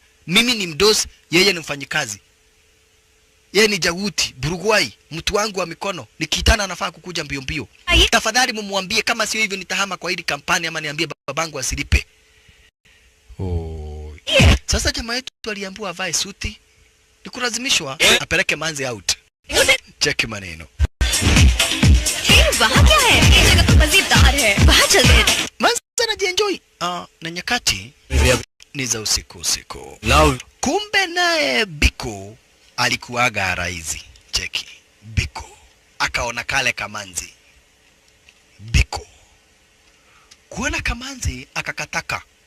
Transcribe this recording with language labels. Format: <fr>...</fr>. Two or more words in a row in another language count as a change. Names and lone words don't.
<sw>Mimi ni mdosi, yeye ni mfanyikazi. Yeye ni Jaguti, Burugwai, mtu wangu wa mikono. Nikiitana anafaa kukuja mbio mbio. Tafadhali mumwambie kama sio hivyo nitahama kwa hili kampani ama niambie babangu asilipe. Sasa jamaa yetu aliambiwa avae suti. Nikulazimishwa apeleke manzi out. Cheki maneno.</sw> <hi>वहाँ क्या है? ये जगह तो मजेदार है. वहाँ चलते हैं.</hi> <sw>Manzi anajienjoy. Na nyakati ni za usiku. Kumbe naye Biko alikuwaga raizi. Cheki. Biko akaona kale kamanzi. Biko kuona kamanzi akakataka.</sw>